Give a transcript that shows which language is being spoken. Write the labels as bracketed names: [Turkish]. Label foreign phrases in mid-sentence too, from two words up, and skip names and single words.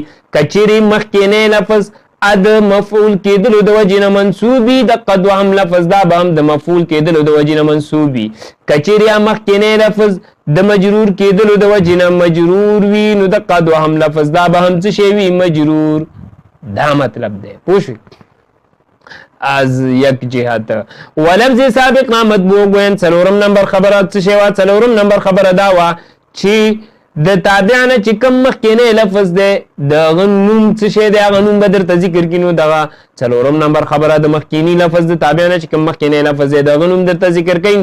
[Pashto] کچيري مخکینی لفظ د مفعول کېدلو د وجې نه منصوب وي دغه دوهم لفظ دا به هم د مفعول کېدلو د وجې نه منصوب وي. کچيري مخکینی لفظ د مجرور کېدلو د وجې نه مجرور وي نو دغه دوهم لفظ دا به هم څه شی وي مجرور. دا مطلب دی. پوه شئ؟ از یک جهت ولفظ سابق نه مطبوع ګوین. څلورم نمبر خبره څه شی وه؟ څلورم نمبر خبره دا وه چې د تابع نه چې کوم مخکینی لفظ دی دغه نوم څه شی دی هغه نوم به درته ذکر کړي. نو دغه څلورم نمبر خبره د مخکینی لفظ د تابع نه چې کوم مخکینی لفظ دی دغه نوم درته ذکر کوي.